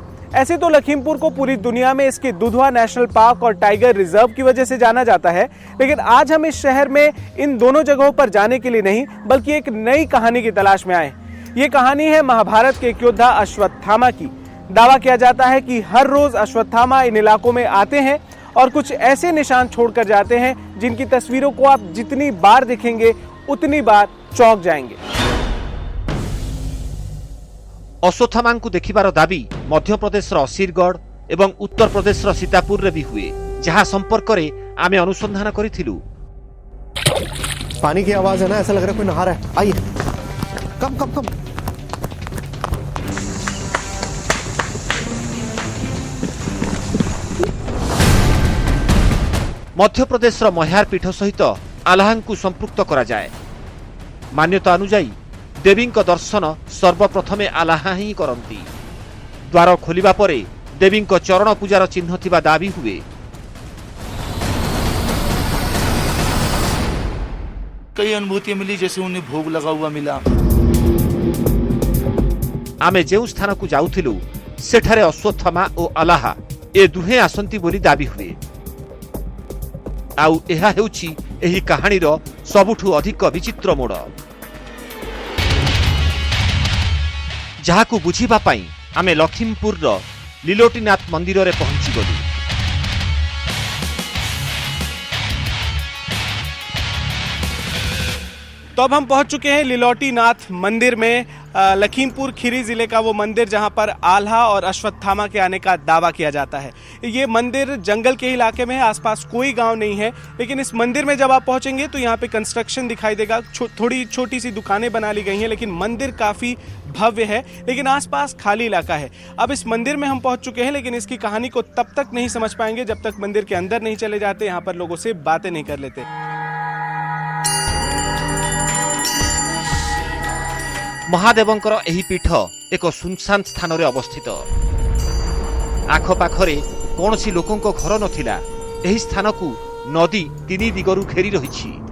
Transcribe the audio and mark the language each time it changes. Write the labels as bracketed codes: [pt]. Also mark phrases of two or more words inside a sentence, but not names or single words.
[hi] ऐसे तो लखीमपुर को पूरी दुनिया में इसके दुधवा नेशनल पार्क और टाइगर रिजर्व की वजह से जाना जाता है, लेकिन आज हम इस शहर में इन दोनों जगहों पर जाने के लिए नहीं, बल्कि एक नई कहानी की तलाश में आए। ये कहानी है महाभारत के एक योद्धा अश्वत्थामा की। दावा किया जाता है कि हर रोज अश्वत्थामा इन इलाकों में आते हैं और कुछ ऐसे निशान छोड़कर जाते हैं जिनकी तस्वीरों को आप जितनी बार देखेंगे उतनी बार चौंक जाएंगे। [or] ଅଶ୍ୱତ୍ଥାମାଙ୍କୁ ଦେଖିବାର ଦାବି ମଧ୍ୟପ୍ରଦେଶର ଅସିରଗଡ଼ ଏବଂ ଉତ୍ତରପ୍ରଦେଶର ସୀତାପୁରରେ ବି ହୁଏ, ଯାହା ସମ୍ପର୍କରେ ଆମେ ଅନୁସନ୍ଧାନ କରିଥିଲୁ। [hi] पानी की आवाज है ना, ऐसा लग रहा है कोई नहा रहा है। आइए, कम कम कम। [or] ମଧ୍ୟପ୍ରଦେଶର ମହ୍ୟାର ପୀଠ ସହିତ ଆଲ୍ଲାହାଙ୍କୁ ସମ୍ପୃକ୍ତ କରାଯାଏ। ମାନ୍ୟତା ଅନୁଯାୟୀ ଦେବୀଙ୍କ ଦର୍ଶନ ସର୍ବପ୍ରଥମେ ଆଲ୍ଲାହା ହିଁ କରନ୍ତି। ଦ୍ୱାର ଖୋଲିବା ପରେ ଦେବୀଙ୍କ ଚରଣ ପୂଜାର ଚିହ୍ନ ଥିବା ଦାବି ହୁଏ। [hi] कई अनुभूतियां मिली, जैसे उन्हें भोग लगा हुआ मिला। [or] ଆମେ ଯେଉଁ ସ୍ଥାନକୁ ଯାଉଥିଲୁ ସେଠାରେ ଅଶ୍ୱତ୍ଥାମା ଓ ଆଲ୍ଲାହା ଏ ଦୁହେଁ ଆସନ୍ତି ବୋଲି ଦାବି ହୁଏ। ଆଉ ଏହା ହେଉଛି ଏହି କାହାଣୀର ସବୁଠୁ ଅଧିକ ବିଚିତ୍ର ମୋଡ଼। ଯାହାକୁ ବୁଝିବା ପାଇଁ ଆମେ ଲଖିମପୁରର ଲିଲୋଟିନାଥ ମନ୍ଦିରରେ ପହଞ୍ଚିଗଲୁ। [hi] तो अब हम पहुंच चुके हैं लिलोटीनाथ मंदिर में। लखीमपुर खीरी जिले का वो मंदिर जहां पर आल्हा और अश्वत्थामा के आने का दावा किया जाता है। ये मंदिर जंगल के इलाके में है, आसपास कोई गांव नहीं है। लेकिन इस मंदिर में जब आप पहुंचेंगे तो यहाँ पे कंस्ट्रक्शन दिखाई देगा, थोड़ी छोटी सी दुकानें बना ली गई हैं, लेकिन मंदिर काफ़ी भव्य है, लेकिन आसपास खाली इलाका है। अब इस मंदिर में हम पहुंच चुके हैं, लेकिन इसकी कहानी को तब तक नहीं समझ पाएंगे जब तक मंदिर के अंदर नहीं चले जाते, यहाँ पर लोगों से बातें नहीं कर लेते। [or] ମହାଦେବଙ୍କର ଏହି ପୀଠ ଏକ ସୁନସାନ ସ୍ଥାନ ରେ ଅବସ୍ଥିତ। ଆଖପାଖରେ କୌଣସି ଲୋକଙ୍କ ଘର ନଥିଲା। ଏହି ସ୍ଥାନ କୁ ନଦୀ ତିନି ଦିଗରୁ ଘେରି ରହି।